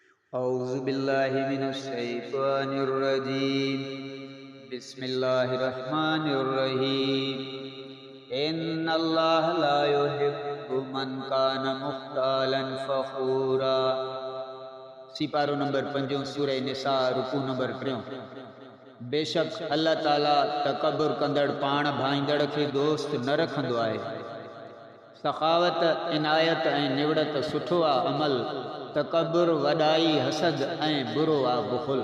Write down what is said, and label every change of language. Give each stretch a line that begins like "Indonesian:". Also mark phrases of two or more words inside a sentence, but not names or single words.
Arabic: أعوذ بالله من الشيطان الرجيم. بسم الله الرحمن الرحيم. إن الله لا يحب من كان مختالا فخورا.
Sindhi: सिपारो नंबर 5 सूरह निसा रुकू नंबर 3। बेशक अल्लाह ताला तकब्बुर कंदड़ पाण भाईंदड़ खे दोस्त न रखंदो आहे। सखावत इनायत ऐं निवड़त सुठो आ अमल, तकब्बुर वॾाई हसद ऐं बुरो आ बुख़ुल।